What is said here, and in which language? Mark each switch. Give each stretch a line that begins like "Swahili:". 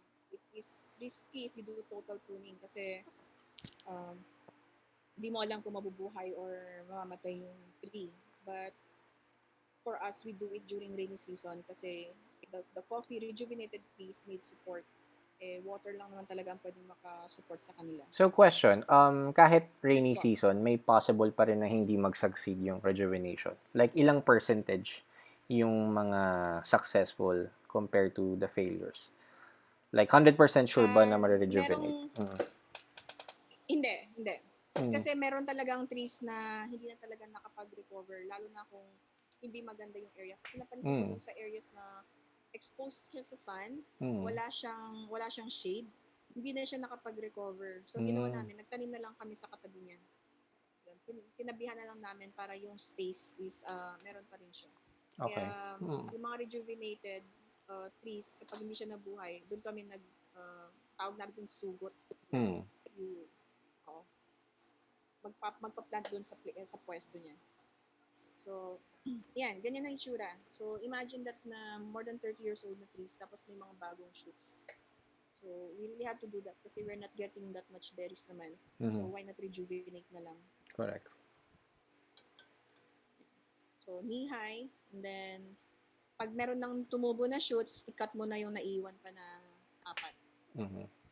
English: It is risky if you do total pruning
Filipino: kasi hindi mo alam kung mabubuhay or mamamatay yung tree.
English: But for us, we do it during rainy season kasi the coffee rejuvenated trees need support.
Filipino: Water lang naman talaga ang pwedeng makasupport sa kanila. So question, kahit rainy season, may possible pa rin na hindi mag-succeed yung rejuvenation?
English: Like ilang percentage yung mga successful compared to the failures?
Filipino: Like 100% sure ba na ma-rejuvenate? Hindi. Kasi meron talagang trees na hindi na talaga nakapag-recover, lalo na kung hindi maganda yung area. Kasi napansin ko dun sa areas na exposed siya sa sun, wala siyang shade, hindi na siya nakapag-recover. So, ginawa namin, nagtanim na lang kami sa katabi niya. Kinabihan na lang namin para yung space is, meron pa rin siya.
English: Okay.
Filipino: Kaya, yung mga rejuvenated trees, kapag hindi siya nabuhay, doon kami tawag namin sugot. Magpa-plant doon sa pwesto niya. So, yan, ganyan ang itsura.
English: So, imagine that na more than 30 years old na trees,
Filipino: tapos may mga bagong
English: shoots. So, we really have to do that kasi we're not getting that much berries naman. So, why not rejuvenate na lang? Correct. So, knee-high, and then,
Filipino: pag meron ng tumubo na shoots, i-cut mo na yung naiwan pa na 4.